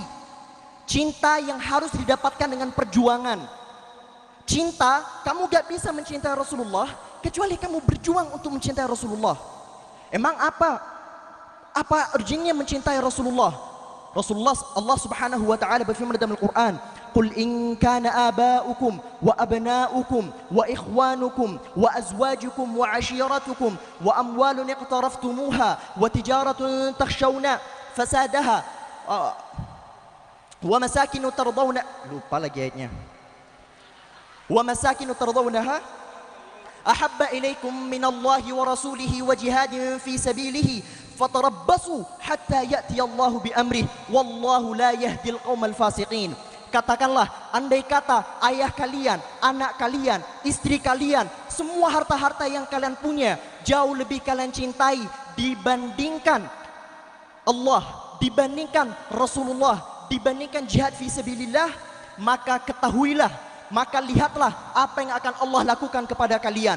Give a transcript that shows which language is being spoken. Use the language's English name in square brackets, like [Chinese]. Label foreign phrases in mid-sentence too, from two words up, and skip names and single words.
[Indonesian] Cinta yang harus didapatkan dengan perjuangan. Cinta, kamu gak bisa mencintai Rasulullah kecuali kamu berjuang untuk mencintai Rasulullah. Emang apa urgennya mencintai Rasulullah? Rasulullah, Allah subhanahu wa ta'ala berfirman dalam Al-Quran, [Arabic] قل إن كان آباؤكم وأبناؤكم وإخوانكم وأزواجكم وعشيرتكم وأموال اقترفتموها وتجارة تخشون فسادها ومساكن ترضون. [Indonesian] Lupa lagi ayatnya. [Arabic] ومساكن ترضونها أحب إليكم من الله ورسوله وجهاد في سبيله فتربصوا حتى يأتي الله بأمره والله لا يهدي القوم الفاسقين. [Indonesian] Katakanlah, andai kata ayah kalian, anak kalian, istri kalian, semua harta-harta yang kalian punya jauh lebih kalian cintai dibandingkan Allah, dibandingkan Rasulullah, dibandingkan jihad [Arabic] في سبيل الله, [Indonesian] maka ketahuilah, maka lihatlah apa yang akan Allah lakukan kepada kalian.